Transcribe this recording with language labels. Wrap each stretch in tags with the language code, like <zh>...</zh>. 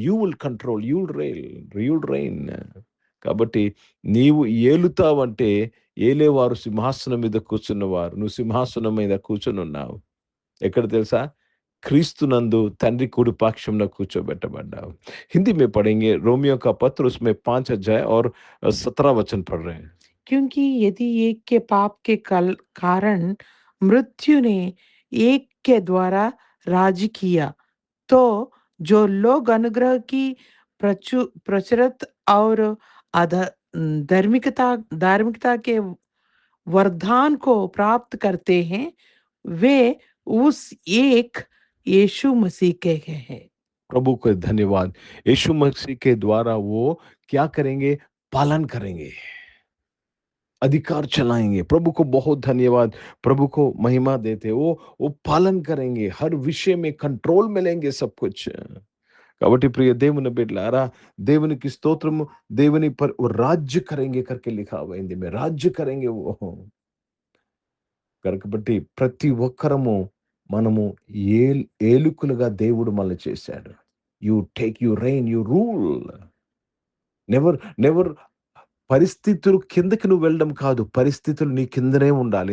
<en>You will control, you will rain.</en> <te>కాబట్టి నీవు ఏలుతావంటే ఏలేవారు సింహాసనం మీద కూర్చున్నవారు. నువ్వు సింహాసనం మీద కూర్చుని ఉన్నావు. ఎక్కడ తెలుసా? క్రీస్తునందు తండ్రి కుడి పాక్షంలో కూర్చోబెట్టబడ్డావు.</te> <hi>हिंदी में पढ़ेंगे रोमियो का पत्र, उसमें 5 अध्याय और 17 वचन पढ़ रहे हैं. क्योंकि यदि एक के पाप के कारण मृत्यु ने एक के द्वारा राज किया, तो जो लोग अनुग्रह की प्रचुरत और धार्मिकता के वरदान को प्राप्त करते हैं, वे उस एक यीशु मसीह के हैं. प्रभु को धन्यवाद. यीशु मसीह के द्वारा वो क्या करेंगे? पालन करेंगे, अधिकार चलाएंगे. प्रभु को बहुत धन्यवाद, प्रभु को महिमा देते. वो पालन करेंगे, हर विषय में कंट्रोल मिलेंगे सब कुछ.</hi> <te>కాబట్టి ప్రియ దేవుని బిడ్డలారా, దేవునికి స్తోత్రము.</te> <hi>దేవుని पर वो राज्य करेंगे करके लिखा हुआ हिंदी में, राज्य करेंगे वो.</hi> <te>కాబట్టి ప్రతి ఒక్కరము మనము ఏలుకులుగా దేవుడు మనల్ని చేశాడు.</te> <en>You rain, you rule.</en> <te>Never పరిస్థితులు కిందకి నువ్వు వెళ్ళడం కాదు, పరిస్థితులు నీ కిందనే ఉండాలి.</te>